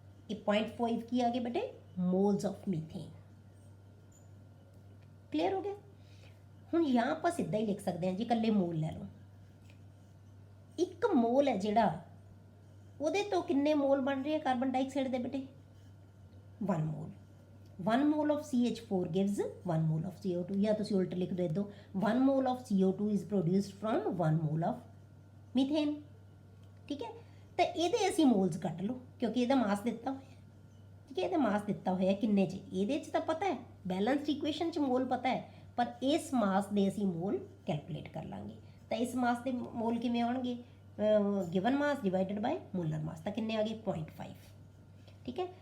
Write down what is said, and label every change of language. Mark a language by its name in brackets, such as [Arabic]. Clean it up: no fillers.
[Punjabi] ਇਹ 0.5 ਕੀ ਆ ਗਏ ਬੇਟੇ ਮੋਲਸ ਆਫ ਮੀਥੇਨ। ਕਲੀਅਰ ਹੋ ਗਿਆ। ਹੁਣ ਜਾਂ ਆਪਾਂ ਸਿੱਧਾ ਹੀ ਲਿਖ ਸਕਦੇ ਹਾਂ ਜੀ, ਇਕੱਲੇ ਮੋਲ ਲੈ ਲਓ। ਇੱਕ ਮੋਲ ਹੈ ਜਿਹੜਾ, ਉਹਦੇ ਤੋਂ ਕਿੰਨੇ ਮੋਲ ਬਣ ਰਹੇ ਆ ਕਾਰਬਨ ਡਾਈਆਕਸਾਈਡ ਦੇ ਬੇਟੇ 1 mall. [English] 1 mole of CH4 gives 1 mole of CO2, [Punjabi] ਜਾਂ ਤੁਸੀਂ ਉਲਟ ਲਿਖ ਦਿਓ ਇੱਦੋਂ [English] 1 mole of CO2 is produced from 1 mole of methane, [Punjabi] ਠੀਕ ਹੈ। ਤਾਂ ਇਹਦੇ ਅਸੀਂ ਮੋਲਸ ਕੱਢ ਲਓ ਕਿਉਂਕਿ ਇਹਦਾ ਮਾਸ ਦਿੱਤਾ ਹੋਇਆ, ਠੀਕ ਹੈ, ਇਹਦਾ ਮਾਸ ਦਿੱਤਾ ਹੋਇਆ ਕਿੰਨੇ 'ਚ, ਇਹਦੇ 'ਚ ਤਾਂ ਪਤਾ ਹੈ, ਬੈਲੈਂਸਡ ਇਕੁਏਸ਼ਨ 'ਚ ਮੋਲ ਪਤਾ ਹੈ, ਪਰ ਇਸ ਮਾਸ ਦੇ ਅਸੀਂ ਮੋਲ ਕੈਲਕੂਲੇਟ ਕਰ ਲਾਂਗੇ। ਤਾਂ ਇਸ ਮਾਸ ਦੇ ਮੋਲ ਕਿਵੇਂ ਆਉਣਗੇ, ਗਿਵਨ ਮਾਸ ਡਿਵਾਈਡਡ ਬਾਈ ਮੋਲਰ ਮਾਸ, ਤਾਂ ਕਿੰਨੇ ਆ ਗਏ 0.5, ਠੀਕ ਹੈ।